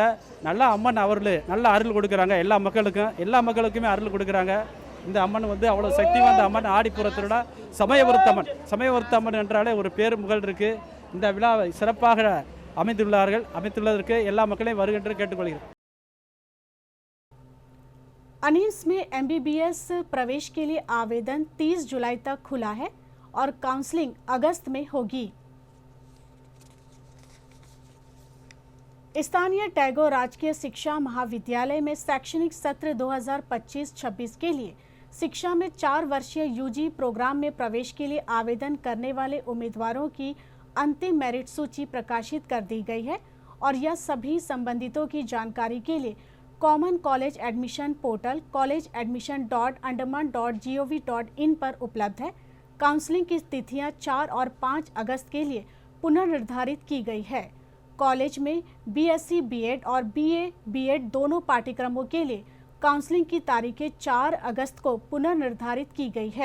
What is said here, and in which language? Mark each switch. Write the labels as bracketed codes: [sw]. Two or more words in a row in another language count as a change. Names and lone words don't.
[ta] நல்லா அம்மன் அவர்கள் நல்ல அருள் கொடுக்குறாங்க. எல்லா மக்களுக்குமே அருள் கொடுக்குறாங்க. இந்த அம்மன் வந்து அவ்வளோ சக்தி வாய்ந்த அம்மன். ஆடிப்புறத்தோட சமயபுரத்து அம்மன் என்றாலே ஒரு பேர் புகழ் இருக்குது. இந்த விழாவை சிறப்பாக அமைத்துள்ளதற்கு எல்லா மக்களையும் வருகின்ற கேட்டுக்கொள்கிறேன். [hi] अनीस में MBBS प्रवेश के लिए आवेदन 30 जुलाई तक खुला है और काउंसलिंग अगस्त में होगी। स्थानीय टैगोर राजकीय शिक्षा महाविद्यालय में शैक्षणिक सत्र 2025-26 के लिए शिक्षा में 4 वर्षीय UG प्रोग्राम में प्रवेश के लिए आवेदन करने वाले उम्मीदवारों की अंतिम मेरिट सूची प्रकाशित कर दी गई है और यह सभी संबंधितों की जानकारी के लिए [en] common college admission portal [hi] college.andaman.gov.in पर उपलब्ध है। काउंसलिंग की तिथियां 4 और 5 अगस्त के लिए पुनर्निर्धारित की गई है। कॉलेज में BSc B.Ed और BA B.Ed दोनों पाठ्यक्रमों के लिए काउंसलिंग की तारीखें 4 अगस्त को पुनर्निर्धारित की गई है।